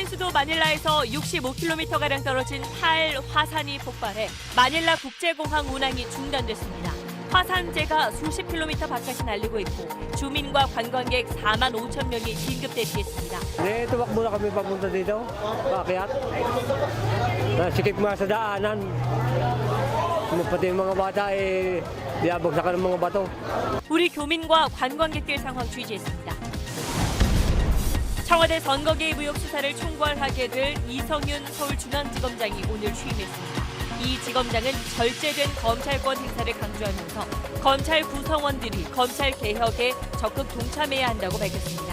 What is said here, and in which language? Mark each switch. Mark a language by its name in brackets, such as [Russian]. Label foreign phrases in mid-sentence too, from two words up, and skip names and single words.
[Korean] 수도 마닐라에서 65km가량 떨어진 탈 화산이 폭발해 마닐라 국제공항 운항이 중단됐습니다. 화산재가 수십 킬로미터 바깥이 날리고 있고 주민과 관광객 4만 5천 명이 긴급 대피했습니다. 네, [Filipino] tumakbo na kami papunta dito. Paakyat. Sikip nga sa daanan. Pati yung mga bata diabagsakan ng mga bato. [Korean] 우리 교민과 관광객들 상황 취재했습니다. 청와대 선거 개입 의혹 수사를 총괄하게 될 이성윤 서울중앙지검장이 오늘 취임했습니다. 이 지검장은 절제된 검찰권 행사를 강조하면서 검찰 구성원들이 검찰 개혁에 적극 동참해야 한다고 밝혔습니다.